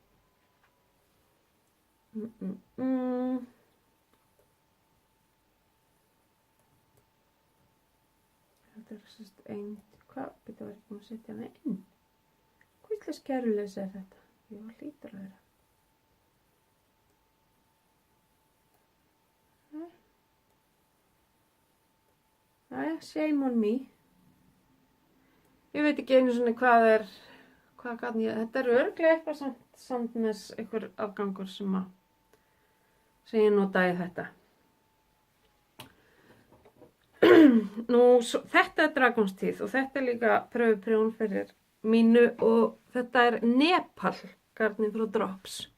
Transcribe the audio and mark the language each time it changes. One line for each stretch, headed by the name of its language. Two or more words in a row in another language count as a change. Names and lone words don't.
Icelandic: Þetta er sem sagt einn, hvað, þetta var ekki að setja hana inn. Hvað skerjulegs er þetta? Jú, hlýtur að vera. Æja,
English: shame on me.
Icelandic: Ég veit ekki einu svona hvað gat ég, þetta er örugglega eitthvað Sandnes, einhver afgangur sem ég notaði þetta. Nú, þetta er Dragon's Teeth og þetta er líka pröfuprjón fyrir mínu og þetta er Nepal garnið frá Drops.